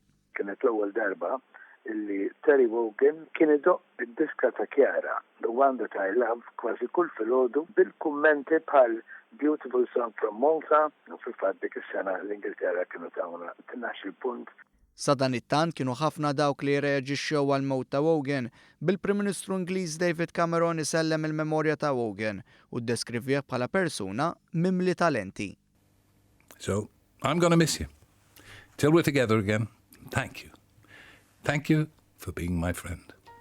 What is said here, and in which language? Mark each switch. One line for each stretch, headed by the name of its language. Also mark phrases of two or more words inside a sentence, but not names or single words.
Maltese: Kienet l-ewwel darba illi Terry Wogan kien idoq id-diska ta' Chiara, The One That I Love, kważi kull filgħodu bil-kummenti bħal
English: Beautiful Song from Malta,
Maltese: u fil-fatt dik is-sena l-Ingilterra kienu tagħmuna 12 punt. Sa dan it-tant kienu ħafna dawk li reaġixxew għal mewt ta' Wogan bil-Prim Ministru Ingliż David Cameron isellem il-memorja ta' Wogan u ddeskrivih bħala persuna mimli talenti.
English: So, I'm going to miss you. Till we're together again, thank you. Thank you for being my friend.